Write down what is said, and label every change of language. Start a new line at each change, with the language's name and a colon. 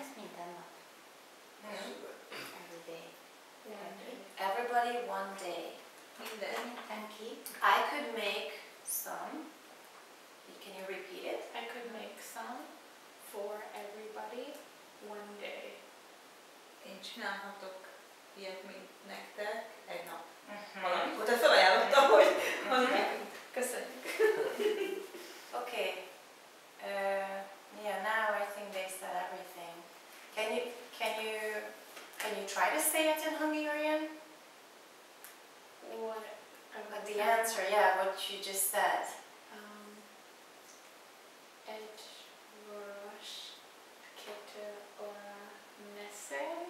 Hungarian: Ez minden nap.
English: Every day. One day. Everybody one day.
Hungarian: Mindenki.
English: I could make some. Can you repeat it? I could make some for everybody one day.
Hungarian: Én csinálhatok ilyet, mint nektek egy nap. Valamikor. Tehát felajánlottam, hogy köszönjük.
English: Okay. Yeah. Now I think they said everything. Can you try to say it in Hungarian? What? The answer, yeah, what you just said.
Hungarian: Egy vörös kettő óra messze.